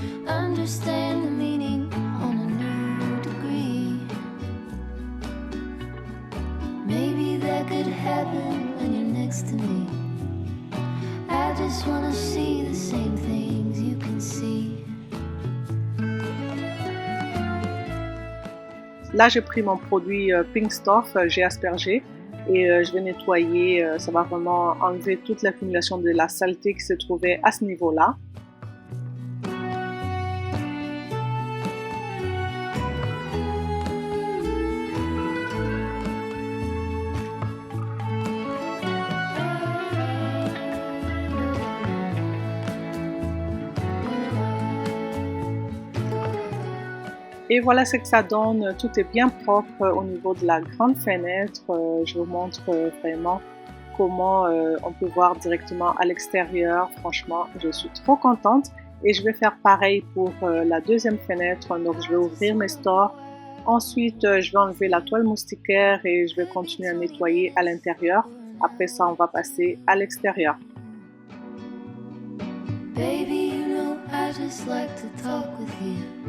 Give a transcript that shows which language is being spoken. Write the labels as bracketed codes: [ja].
[en] Understand the meaning on a new degree. Maybe that could happen when you're next to me. I just wanna see the same things you can see. [fr] Là, j'ai pris mon produit Pink Stuff, j'ai aspergé et je vais nettoyer. Ça va vraiment enlever toute l'accumulation de la saleté qui se trouvait à ce niveau-là. Et voilà ce que ça donne, tout est bien propre au niveau de la grande fenêtre. Je vous montre vraiment comment on peut voir directement à l'extérieur. Franchement, je suis trop contente et je vais faire pareil pour la deuxième fenêtre. Donc je vais ouvrir mes stores. Ensuite, je vais enlever la toile moustiquaire et je vais continuer à nettoyer à l'intérieur. Après ça, on va passer à l'extérieur. [en] Baby, you know, I just like to talk with you.